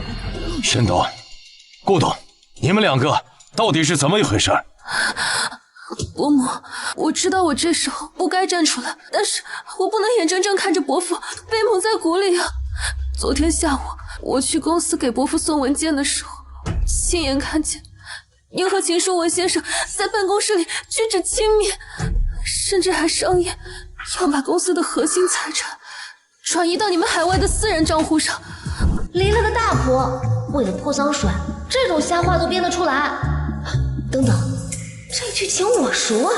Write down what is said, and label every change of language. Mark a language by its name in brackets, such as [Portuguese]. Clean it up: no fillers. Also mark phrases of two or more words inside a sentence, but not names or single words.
[Chinese] 沈董、顧董，你們兩個到底是怎麼一回事？伯母，我知道我這時候不該站出來，但是我不能眼睜睜看着伯父被蒙在鼓裡啊！昨天下午我去公司給伯父送文件的時候，親眼看見您和秦書文先生在辦公室裡舉止親密，甚至還商議要把公司的核心財產轉移到你們海外的私人賬戶上。離了個大譜，為了潑髒水，這種瞎話都編得出來。等等，這劇情我熟啊！